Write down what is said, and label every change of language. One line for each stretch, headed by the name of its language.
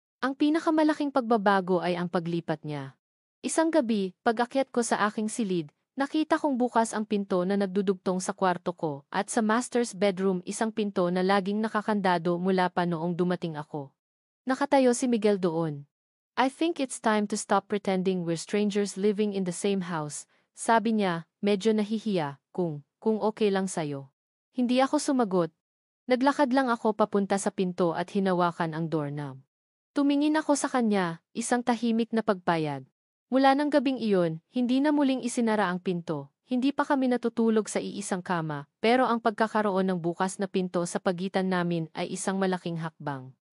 Filipino: Ang pinakamalaking pagbabago ay ang paglipat niya. Isang gabi, pag-akyat ko sa aking silid, nakita kong bukas ang pinto na nagdudugtong sa kwarto ko at sa master's bedroom isang pinto na laging nakakandado mula pa noong dumating ako. Nakatayo si Miguel doon.
English: I think it's time to stop pretending we're strangers living in the same house,
Filipino: sabi niya, medyo nahihiya, kung okay lang sayo. Hindi ako sumagot. Naglakad lang ako papunta sa pinto at hinawakan ang doorknob. Tumingin ako sa kanya, isang tahimik na pagpayag. Mula ng gabing iyon, hindi na muling isinara ang pinto. Hindi pa kami natutulog sa iisang kama, pero ang pagkakaroon ng bukas na pinto sa pagitan namin ay isang malaking hakbang.